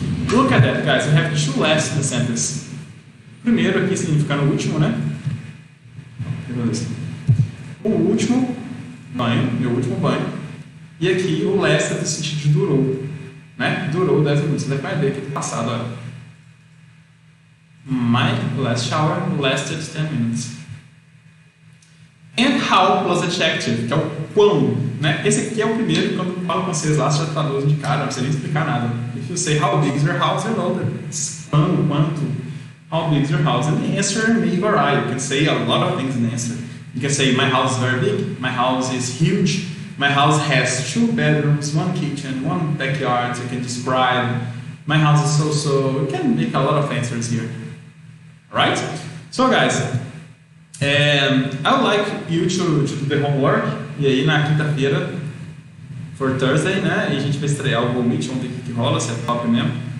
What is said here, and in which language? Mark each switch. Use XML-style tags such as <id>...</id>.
<en>Look at that, guys. We have 2 last in the sentence.</en> <pt>Primeiro aqui significa no último, né? O último banho, meu último banho. E aqui o last é do sentido de durou, né? Durou 10 minutos. Você vai ver aqui do passado, olha.</pt> <en>My last shower lasted 10 minutes. And how plus adjective,</en> <pt>que é o quão, né? Esse aqui é o primeiro, quando eu falo com vocês lá, você já traduz de cara, não precisa nem explicar nada.</pt> <en>If you say how big is your house, you know that it's</en> <pt>quando, quanto.</pt> <en>How big is your house? And the answer may vary. You can say a lot of things in the answer. You can say my house is very big, my house is huge, my house has 2 bedrooms, 1 kitchen, 1 backyard. You can describe my house is so. You can make a lot of answers here. Alright? So guys, I would like you to do the homework.</en> <pt>E aí na quinta-feira,</pt> <en>for Thursday,</en> <pt>né? E a gente vai estrear o Google Meet, vamos ver o que rola, se é top mesmo.</pt>